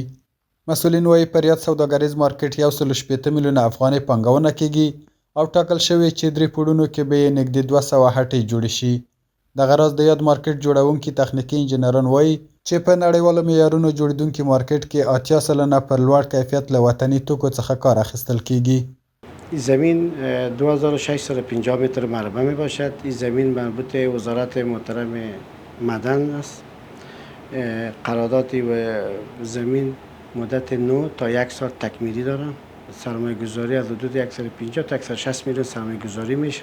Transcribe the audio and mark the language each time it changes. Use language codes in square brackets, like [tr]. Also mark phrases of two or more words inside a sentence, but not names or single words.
[ps] مسؤلین وایي پر یاد سوداګریز مارکیټ 160 میلیونه افغانۍ پانګونه کېږي او ټاکل شوې چې درې پوړونو کې به یې نږدې 200 هټۍ جوړې شي. دغه راز د یاد مارکیټ جوړونکي تخنیکي انجینران وایي چې په نړیوالو معیارونو جوړېدونکي مارکیټ کې 80 سلنه پر لوړ کیفیت له وطني توکو څخه کار اخیستل کېږي. [fa] این زمین 2650 متر مربع می باشد. این زمین مربوط وزارت محترم معدن است. قرارداد و زمین مدت 9 تا 1 سال تکمیلی دارم. سرمایه گذاری از حدود 150 تا 160 میلیون سرمایه گذاری میشه.